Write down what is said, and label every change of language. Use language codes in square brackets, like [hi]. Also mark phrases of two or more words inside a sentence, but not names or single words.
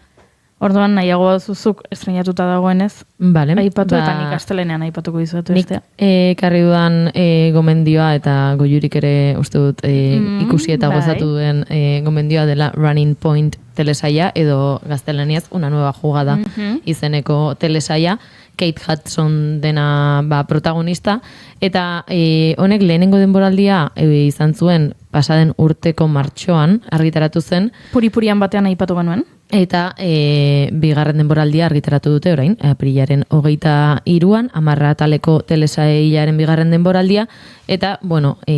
[eu] Orduan nahiago zuzuk estrenatuta dagoenez, aipatu eta nik astelenean aipatuko dizuetu bestea. Nik ekarri dudan gomendioa eta Goiurik ere uste dut ikusi eta gozatu duen gomendioa dela Running Point telesaia edo gaztelaniaz Una nueva jugada izeneko telesaia. Kate Hudson dena protagonista, eta honek lehenengo denboraldia izan zuen pasaden urteko martxoan argitaratu zen. Puri-purian batean aipatu genuen. Eta bigarren denboraldia argitaratu dute orain, aprilaren 23an, 10 ataleko telesailaren bigarren denboraldia, eta, bueno,